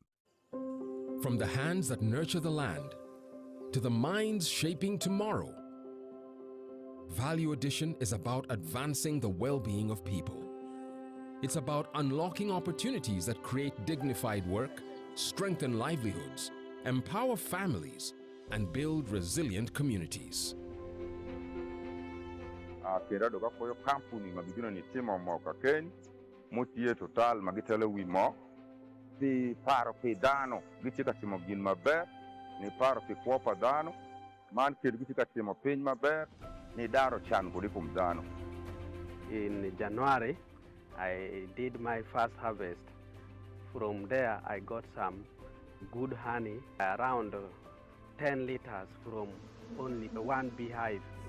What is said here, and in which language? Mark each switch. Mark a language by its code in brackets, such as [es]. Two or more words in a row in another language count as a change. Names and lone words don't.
[en] From the hands that nurture the land to the minds shaping tomorrow, Value Addition is about advancing the well-being of people. It's about unlocking opportunities that create dignified work, strengthen livelihoods, empower families, and build resilient communities. [ach] Kera doga koyo kampuni magidino ni timo mo ka ken mutie total magitele wi mo di paro pe dano gitika timo gin maber ni paro pe kwopa dano man ke gitika timo piny maber ni daro chan gudi kum dano. [en] In January I did my first harvest. From there I got some good honey, around 10 liters from only one beehive.